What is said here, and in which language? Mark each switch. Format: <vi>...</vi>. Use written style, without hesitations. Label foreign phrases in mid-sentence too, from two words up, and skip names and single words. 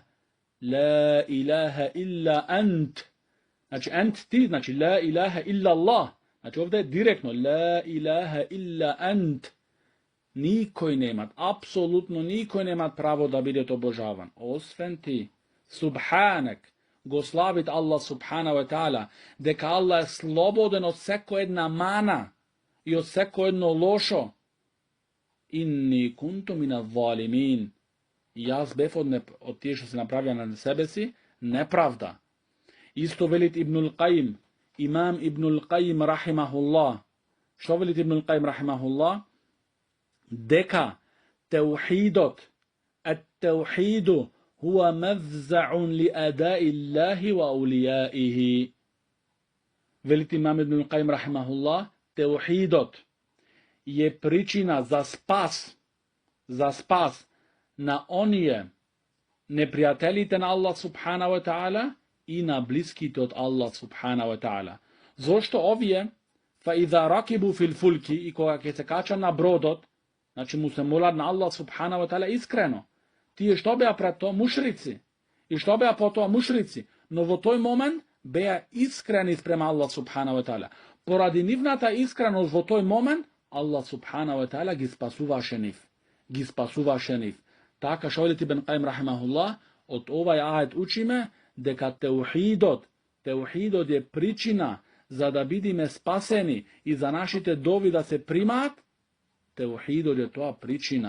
<ar>لا إله إلا أنت.</ar> <mk>Значи, ант ти, значи,</mk> <ar>لا إله إلا الله.</ar> <mk>Значи, овде е директно,</mk> <ar>لا إله إلا أنت.</ar> <mk>Никој немат, апсолутно никој немат право да биде обожаван, освен ти. Субханак, го славит Аллах</mk> <ar>سبحانه وتعالى,</ar> <mk>дека Аллах е слободен од секој една мана и од секој едно лошо.</mk> <ar>إني كنت من الظالمين.</ar> <mk>Јас бев од тие што се направија на себе си неправда. Исто велит Ибнул Каим, имам Ибнул Каим рахимахуллах. Што велит Ибнул Каим рахимахуллах? Дека теухидот,</mk> <ar>التوحيد هو مفزع لأعداء الله وأوليائه.</ar> <mk>Велит имам Ибнул Каим рахимахуллах, теухидот е причина за спас на оние непријателите на Аллах</mk> <ar>سبحانه وتعالى</ar> <mk>и на блиските од Аллах</mk> <ar>سبحانه وتعالى.</ar> <mk>Зошто овие,</mk> <ar>فإذا ركبوا في الفلك,</ar> <mk>и кога ќе се кача на бродот, значи му се молат на Аллах</mk> <ar>سبحانه وتعالى</ar> <mk>искрено. Тие што беа пред тоа? Мушрици. И што беа потоа? Мушрици. Но во тој момент беа искрени спрема Аллах</mk> <ar>سبحانه وتعالى.</ar> <mk>Поради нивната искреност во тој момент, Аллах</mk> <ar>سبحانه وتعالى</ar> <mk>ги спасуваше нив. Така што велит Ибн Каим рахимахуллах, од овај ајет учиме дека теухидот е причина за да бидиме спасени и за нашите дови да се примаат. Теухидот е тоа причина.</mk>